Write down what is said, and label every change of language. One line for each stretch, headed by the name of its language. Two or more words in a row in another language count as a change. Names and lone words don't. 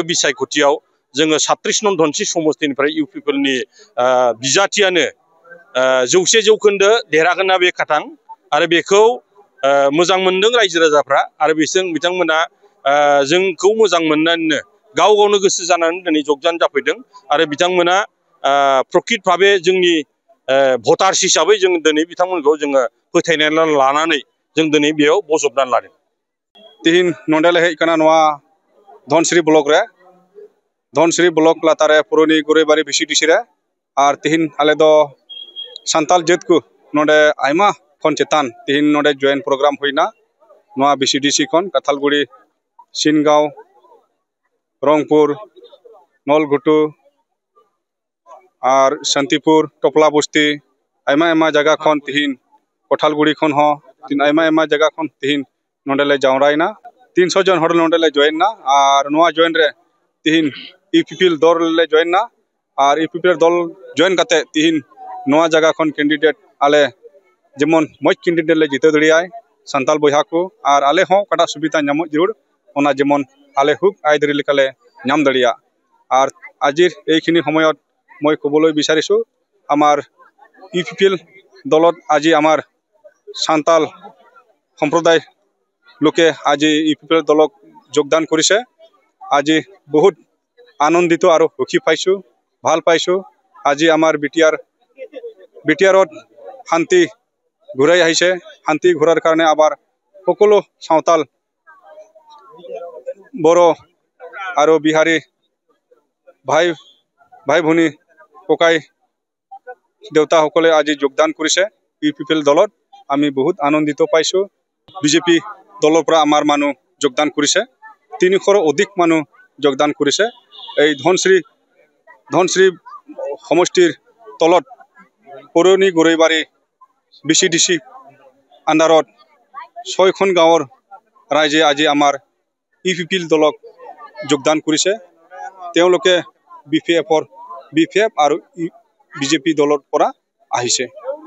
Bodo: बिसायख'थियाव जोङो 36 नं धनस्रि समस्तिनिफ्राय UPPLनि बिजाथियानो 100% देरहागोन बे खाथां आरो बेखौ मोजां मोनदों रायजो राजाफ्रा आरो बिथांमोना जोंखौ मोजां मोननानैनो गाव गावनो गोसो जानानै दिनै जगदान जाफैदों आरो बिथांमोना प्रकृत भाबे जोंनि भटार्स हिसाबै जों दिनै बिथांमोनखौ जोङो फोथायनानै लानानै जों दिनै बेयाव बजबनानै लादों
Santali: तिहिन नोंडेले हेज काना नोआ धनस्री ब्लक रे धनस्री ब्लक लातारे पुरनी गुरैबारी VCDC रे और तिहिन आले दो सान्ताल जेत को नोडे आयमा खन चेतान तिहिन नोडे जॉइन प्रोग्राम हुईना नोआ VCDC खन काथालगुड़ी सिनगांव रंगपुर नलगुटु और शांतिपुर टोपला बस्ती आयमा जगह खन तिहिन कोठालगुड़ी खन हो तीन आयमा जगह खन तिहिन नोडेले जावरायना 300 जन हर नोडेले जॉइन ना और नोआ जॉइन रे तिहिन UPPL दल ले जॉइन ना और UPPL दल जॉइन करते तिहिन नोआ जगह खन कैंडिडेट आले जेमन मज कैंडिडेट ले जिते दड़ियाय सान्ताल बयहा को और आले हो कटा सुविधा नाम जरूर ओना जेमन आले हुक आयदरी लेकाले नाम दड़िया
Assamese: আৰু আজিৰ এখিনি সময়ত মই কবলৈ বিচাৰিছোঁ আমাৰ UPPL দলত আজি আমাৰ সান্তাল সম্প্ৰদায় লোকে আজি UPPL দলক যোগদান কৰিছে আজি বহুত আনন্দিত আৰু সুখী পাইছোঁ ভাল পাইছোঁ আজি আমাৰ বিটিআৰত শান্তি ঘূৰাই আহিছে শান্তি ঘূৰাৰ কাৰণে আবাৰ সকলো সাওতাল বৰ আৰু বিহাৰী ভাই ভনী ককাই দেউতা সকলে আজ যোগদান কৰিছে UPPL দলত আমি বহুত আনন্দিত পাইছোঁ BJP দলৰ পৰা আমাৰ মানুহ যোগদান কৰিছে 300 অধিক মানুহ যোগদান কৰিছে এই ধনশ্ৰী সমষ্টিৰ তলত পুৰণি গুৰৈবাৰী VCDC আণ্ডাৰত 6 গাঁৱৰ ৰাইজে আজ আমাৰ UPPL দলক যোগদান কৰিছে তেওঁলোকে BPF আৰু BJP দলৰ পৰা আহিছে।